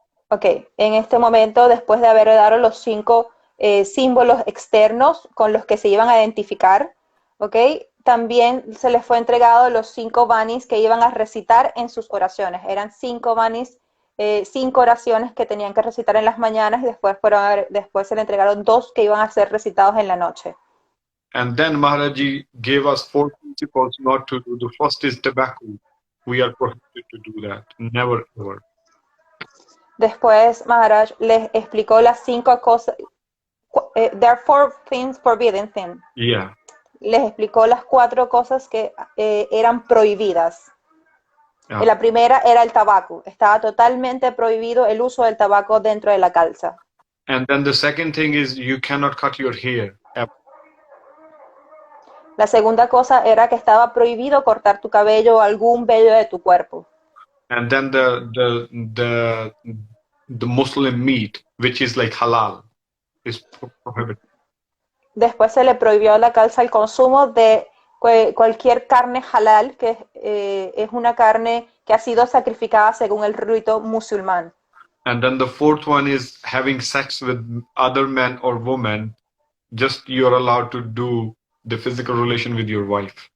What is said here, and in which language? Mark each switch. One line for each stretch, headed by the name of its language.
Spanish: Ok, en este momento, después de haber dado los 5 símbolos externos con los que se iban a identificar, ok, también se les fue entregado los 5 banis que iban a recitar en sus oraciones. Eran 5 banis, 5 oraciones que tenían que recitar en las mañanas y después se le entregaron 2 que iban a ser recitados en la noche.
English: And then Maharaji gave us 4 principles not to do. The first is tobacco. We are prohibited to do that. Never ever.
Spanish: Después Maharaj les explicó las 5 cosas.
English: There are 4 things forbidden things. Yeah.
Spanish: Les explicó las 4 cosas que eran prohibidas.
English: Yeah.
Spanish: La primera era el tabaco. Estaba totalmente prohibido el uso del tabaco dentro de la calza.
English: And then the second thing is you cannot cut your hair. Ever.
Spanish: La segunda cosa era que estaba prohibido cortar tu cabello o algún vello de tu cuerpo.
English: And then the Muslim meat, which is like halal, is prohibited.
Spanish: Después se le prohibió a la calza el consumo de cualquier carne halal, que es una carne que ha sido sacrificada según el rito musulmán.
English: And then the fourth one is having sex with other men or women. Just you're allowed to do the physical relation with your wife.